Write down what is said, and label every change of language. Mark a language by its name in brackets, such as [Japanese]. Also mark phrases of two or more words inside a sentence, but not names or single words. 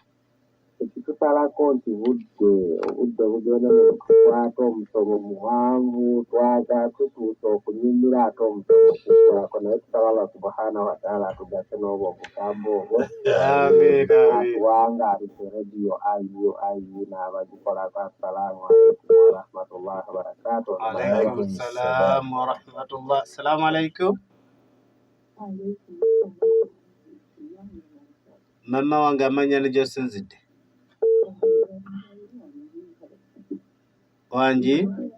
[Ganda] Tutalako nti budde bugenda ne tukwata omusomo muwanvu twaga tutuusa okunyumira ate omusomo okukolako, naye tusaba [Arabic] الله سبحانه وتعالى [Ganda] atugase n'obwo obugambo obwo. Kubanga ali ku rediyo IU n'abagikolako. [Arabic] السلام عليكم ورحمة الله وبركاته. عليكم السلام ورحمة الله. السلام عليكم. [Ganda] Mama wange amanya ne gy'osinzidde. Wanji?